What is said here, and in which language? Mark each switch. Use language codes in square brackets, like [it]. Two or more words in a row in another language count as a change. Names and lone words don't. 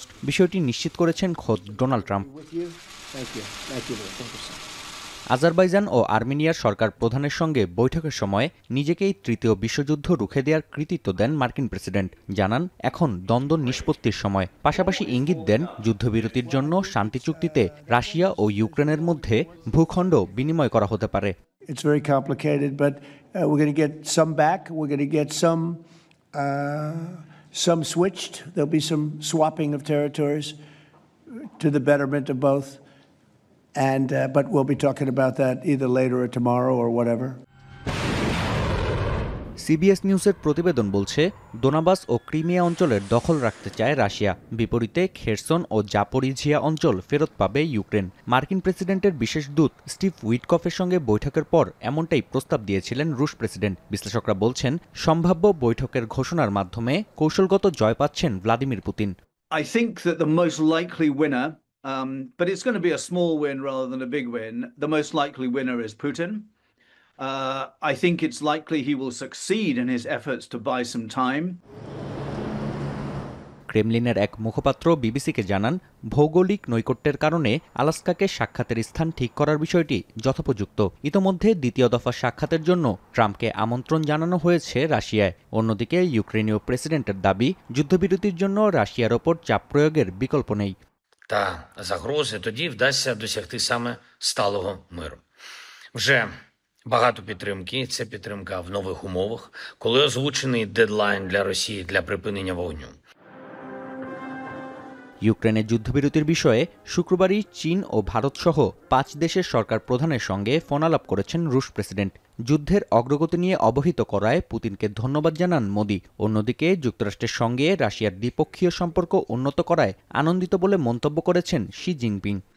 [bn] বিষয়টি নিশ্চিত করেছেন খোদ ডোনাল্ড ট্রাম্প। আজারবাইজান ও আর্মেনিয়ার সরকার প্রধানের সঙ্গে বৈঠকের সময় নিজেকেই তৃতীয় বিশ্বযুদ্ধ রুখে দেওয়ার কৃতিত্ব দেন মার্কিন প্রেসিডেন্ট। জানান এখন দ্বন্দ্ব নিষ্পত্তির সময়। পাশাপাশি ইঙ্গিত দেন যুদ্ধবিরতির জন্য শান্তি চুক্তিতে রাশিয়া ও ইউক্রেনের মধ্যে ভূখণ্ড বিনিময় করা হতে পারে। [en] It's very complicated, but we're going to get some back. We're going to get some switched. There'll be some swapping of territories to the betterment of both. But we'll be talking about that either later or tomorrow or whatever. [bn] সিবিএস নিউজের প্রতিবেদন বলছে, দোনাবাস ও ক্রিমিয়া অঞ্চলের দখল রাখতে চায় রাশিয়া। বিপরীতে খেরসন ও জাপোরিঝিয়া অঞ্চল ফেরত পাবে ইউক্রেন। মার্কিন প্রেসিডেন্টের বিশেষ দূত স্টিভ উইটকফের সঙ্গে বৈঠকের পর এমনটাই প্রস্তাব দিয়েছিলেন রুশ প্রেসিডেন্ট। বিশ্লেষকরা বলছেন, সম্ভাব্য বৈঠকের ঘোষণার মাধ্যমে কৌশলগত জয় পাচ্ছেন ভ্লাদিমির পুতিন। I think that the most likely winner, but it's going to be a small win rather than a big win. The most likely winner is Putin. I think it's likely he will succeed in his efforts to buy some time. ক্রেমলিনের এক মুখপাত্র বিবিসিকে জানান, ভৌগোলিক নৈকট্যের কারণে আলাস্কাকে সাক্ষাতের স্থান ঠিক করার বিষয়টি যথোপযুক্ত। ইতোমধ্যে দ্বিতীয় দফা সাক্ষাতের জন্য ট্রাম্পকে আমন্ত্রণ জানানো হয়েছে রাশিয়ায়। অন্যদিকে ইউক্রেনীয় প্রেসিডেন্টের দাবি, যুদ্ধবিরতির জন্য রাশিয়ার ওপর চাপ প্রয়োগের বিকল্প নেই। [uk] Та загрози тоді вдасться досягти саме сталого миру. Вже багато підтримки. Це підтримка в нових умовах, коли озвучений дедлайн для Росії для припинення вогню. [bn] ইউক্রেনের যুদ্ধবিরতির বিষয়ে শুক্রবারই চীন ও ভারতসহ 5 দেশের সরকার প্রধানের সঙ্গে ফোনালাপ করেছেন রুশ প্রেসিডেন্ট। যুদ্ধের অগ্রগতি নিয়ে অবহিত করায় পুতিনকে ধন্যবাদ জানান মোদি। অন্যদিকে যুক্তরাষ্ট্রের সঙ্গে রাশিয়ার দ্বিপক্ষীয় সম্পর্ক উন্নত করায় আনন্দিত বলে মন্তব্য করেছেন শি জিনপিং।